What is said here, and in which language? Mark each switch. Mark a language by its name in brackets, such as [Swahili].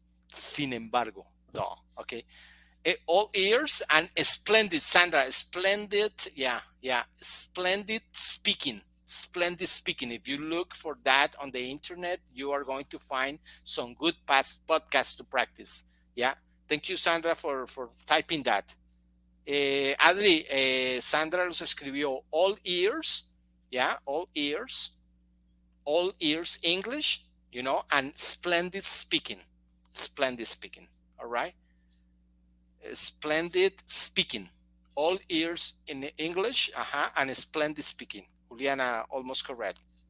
[Spanish] Sin embargo, [English] though. Okay. All ears and splendid, Sandra. Splendid. Yeah. Yeah. Splendid speaking. Splendid speaking. If you look for that on the internet, you are going to find some good past podcasts to practice. Yeah. Thank you, Sandra, for typing that. [Spanish] Adri, Sandra los escribió all ears. [English] Yeah. All ears English, and splendid speaking. Splendid speaking. All right. Splendid speaking. All ears in English, and splendid speaking. Juliana, almost correct.